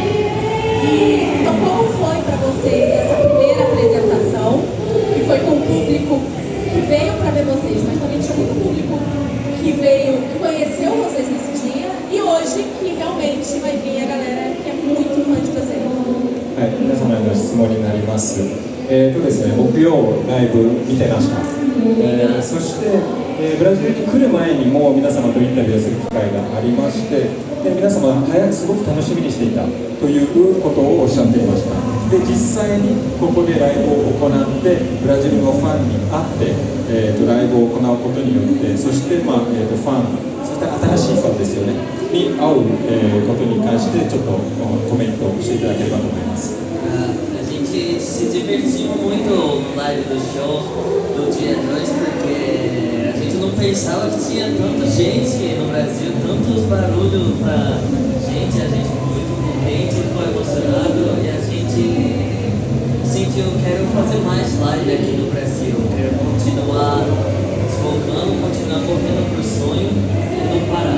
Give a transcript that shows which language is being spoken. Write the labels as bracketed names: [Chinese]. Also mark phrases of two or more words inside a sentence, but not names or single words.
[Portuguese] E então, como foi para vocês essa primeira apresentação, que foi com o público que veio para ver vocês, mas também tinha muito público que veio, que conheceu vocês nesse dia, e hoje que realmente vai vir a galera que é muito fã de vocês? [Japanese] はい、皆様への質問になります。ですね、木曜ライブ見てました。そして、ブラジルに来る前にも皆様とインタビューする機会がありまして、皆様すごく楽しみにしていたということをおっしゃっていました。で、実際にここでライブを行ってブラジルのファンに会って、ライブを行うことによって、そして、ファン、そして新しいファンですよねに会う、ことに関してちょっとコメントしていただければと思います。 [Portuguese] A gente se divertiu muito no live do show do dia 2 porque a gente não pensava que tinha tanta gente no Brasil, tantos barulhos pra gente, a gente ficou muito contente, ficou emocionado e a gente sentiu, quero fazer mais live aqui no Brasil, quero continuar focando, continuar correndo pro sonho e não parar.